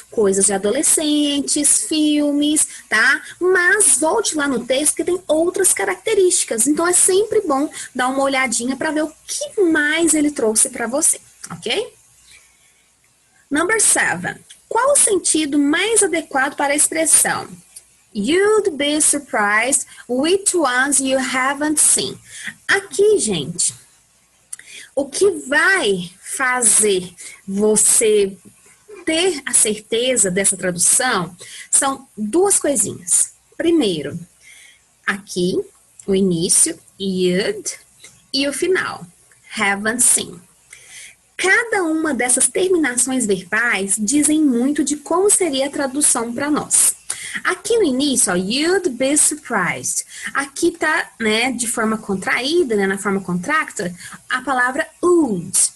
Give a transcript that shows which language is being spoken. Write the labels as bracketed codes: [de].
[pt] Coisas de adolescentes, filmes, tá? Mas volte lá no texto que tem outras características. Então é sempre bom dar uma olhadinha para ver o que mais ele trouxe para você, ok? [en] Number 7. [pt] Qual o sentido mais adequado para a expressão? [en] You'd be surprised which ones you haven't seen. [pt] Aqui, gente, o que vai fazer você ter a certeza dessa tradução são duas coisinhas. Primeiro, aqui, o início, [en] you'd, [pt] e o final, [en] haven't seen. [pt] Cada uma dessas terminações verbais dizem muito de como seria a tradução para nós. Aqui no início, ó, [en] you'd be surprised. [pt] Aqui tá, né, de forma contraída, né, na forma contracta, a palavra would.